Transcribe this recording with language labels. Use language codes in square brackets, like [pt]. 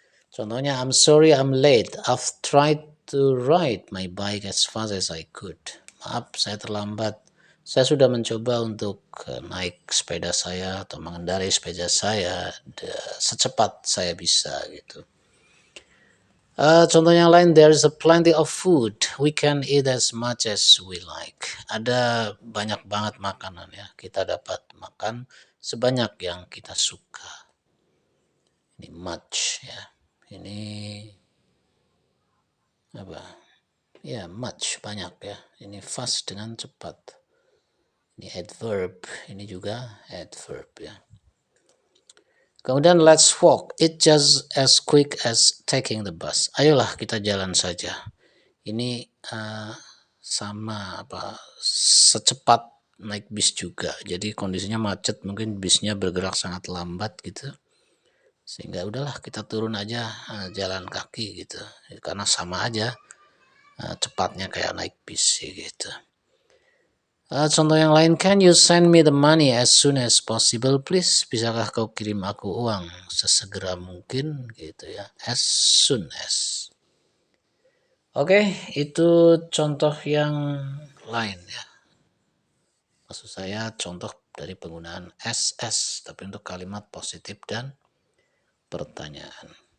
[en] Contohnya, I'm sorry I'm late. I've tried to ride my bike as fast as I could. [id] Maaf, saya terlambat. Saya sudah mencoba untuk naik sepeda saya atau mengendarai sepeda saya secepat saya bisa gitu. Contoh yang lain, [en] there's a plenty of food. We can eat as much as we like. [id] Ada banyak banget makanan ya. Kita dapat makan sebanyak yang kita suka. Ini much ya. Ini apa? Ya, much, banyak ya. Ini fast dengan cepat. Ini adverb. Ini juga adverb ya. Kemudian [en] let's walk. It just as quick as taking the bus. [id] Ayolah kita jalan saja. Ini sama secepat naik bis juga. Jadi kondisinya macet, mungkin bisnya bergerak sangat lambat gitu. Sehingga udahlah kita turun aja jalan kaki gitu. Karena sama aja cepatnya kayak naik bis gitu. Contoh yang lain, [en] can you send me the money as soon as possible please? [id] Bisakah kau kirim aku uang sesegera mungkin gitu ya. [en] As soon as. [id] Oke, itu contoh yang lain ya. Maksud saya contoh dari penggunaan SS, tapi untuk kalimat positif dan pertanyaan.